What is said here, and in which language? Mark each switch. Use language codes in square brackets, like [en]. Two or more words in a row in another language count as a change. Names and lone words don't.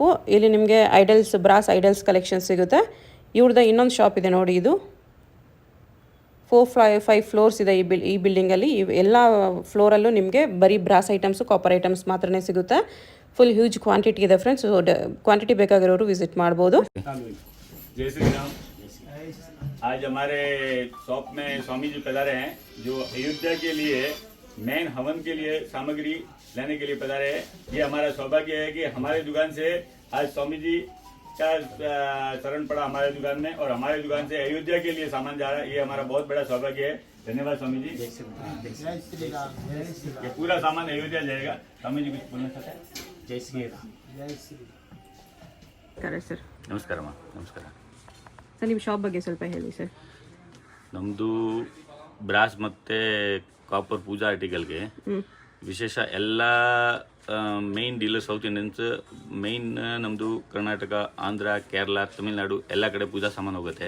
[kn] ಇಲ್ಲಿ ನಿಮಗೆ ಐಡಲ್ಸ್, [en] brass idols collection [kn] ಸಿಗುತ್ತೆ. ಇವ್ರದ್ದು ಇನ್ನೊಂದು ಶಾಪ್ ಇದೆ ನೋಡಿ. ಇದು 4-5 ಫ್ಲೋರ್ಸ್ ಇದೆ ಈ ಬಿಲ್ಡಿಂಗಲ್ಲಿ. ಎಲ್ಲ ಫ್ಲೋರಲ್ಲೂ ನಿಮಗೆ ಬರೀ [en] brass items, copper items [kn] ಮಾತ್ರನೇ ಸಿಗುತ್ತೆ. [en] full huge quantity [kn] ಇದೆ ಫ್ರೆಂಡ್ಸ್. ಕ್ವಾಂಟಿಟಿ ಬೇಕಾಗಿರೋರು ವಿಸಿಟ್ ಮಾಡ್ಬೋದು. [hi] जय श्री राम। आज हमारे शॉप में स्वामी जी पधारे हैं, जो अयोध्या के लिए मेन हवन के लिए सामग्री लेने के लिए पधारे हैं। ये हमारा सौभाग्य है कि हमारे दुकान से आज स्वामी जी का शरण पड़ा हमारे दुकान में, और हमारे दुकान से अयोध्या के लिए सामान जा रहा है। ये हमारा बहुत बड़ा सौभाग्य है। धन्यवाद स्वामी जी। ये पूरा सामान अयोध्या जाएगा। स्वामी जी कुछ बोलना चाहते हैं? जय श्री राम। [kn] ಸರ್ ನಮಸ್ಕಾರ ಅಮ್ಮ. ನಮಸ್ಕಾರ ಸರ್, ನಿಮ್ಮ ಶಾಪ್ ಬಗ್ಗೆ ಸ್ವಲ್ಪ ಹೇಳಿ ಸರ್. ನಮ್ಮದು ಬ್ರಾಸ್ ಮತ್ತು ಕಾಪರ್ ಪೂಜಾ ಆರ್ಟಿಕಲ್ಗೆ ವಿಶೇಷ ಎಲ್ಲ [en] main dealer South Indians. [kn] ಮೇನ್ ನಮ್ಮದು ಕರ್ನಾಟಕ, ಆಂಧ್ರ, ಕೇರಳ, ತಮಿಳ್ನಾಡು ಎಲ್ಲ ಕಡೆ ಪೂಜಾ ಸಾಮಾನು ಹೋಗುತ್ತೆ.